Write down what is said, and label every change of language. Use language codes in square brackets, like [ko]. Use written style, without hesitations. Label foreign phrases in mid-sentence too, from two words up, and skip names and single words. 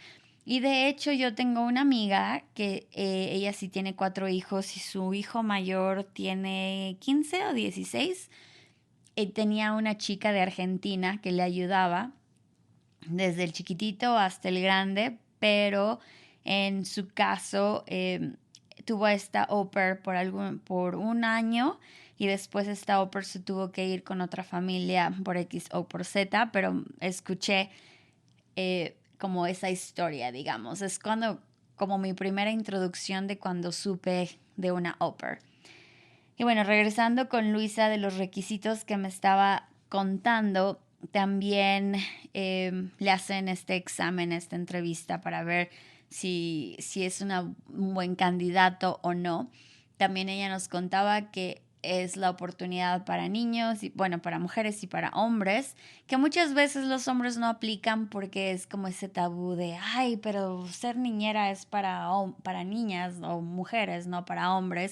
[es] Y de hecho yo tengo una amiga que ella sí tiene 4 hijos y su hijo mayor tiene 15 o 16. Y tenía una chica de Argentina que le ayudaba desde el chiquitito hasta el grande, pero en su caso tuvo a esta [fr] au pair [es] por un año y después esta [fr] au pair [es] se tuvo que ir con otra familia por X o por Z, pero escuché como esa historia, digamos. Es como mi primera introducción de cuando supe de una [fr] au pair. [es] Y bueno, regresando con Luisa de los requisitos que me estaba contando, también le hacen este examen, esta entrevista para ver si es un buen candidato o no. También ella nos contaba que es la oportunidad para niños, y, bueno, para mujeres y para hombres, que muchas veces los hombres no aplican porque es como ese tabú de, ay, pero ser niñera es para niñas o mujeres, no para hombres.